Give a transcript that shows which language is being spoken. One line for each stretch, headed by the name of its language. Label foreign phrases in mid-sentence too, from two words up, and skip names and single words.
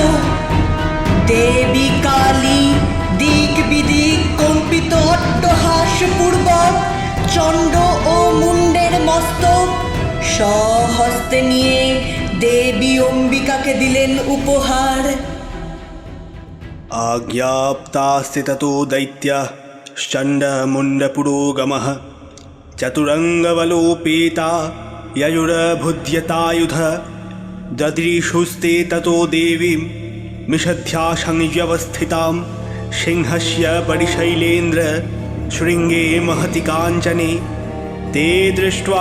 Bangla: দেবী কালী দিক বিদিক কম্পিত অট্টহাস পূর্বক চণ্ড ও মুণ্ডের মস্তক স্বহস্তে নিয়ে দেবী অম্বিকাকে দিলেন উপহার।
Sanskrit: आज्ञाप्तास्ति ततो दैत्यः चण्डमुण्डपुरोगमः चतुरङ्गबलोपेता ययुरभुद्यतायुध ददृशुस्ते ततो देवीं मिषध्यासंव्यवस्थितां सिंहस्य परिशैलेन्द्र शृङ्गे महति काञ्चने ते दृष्ट्वा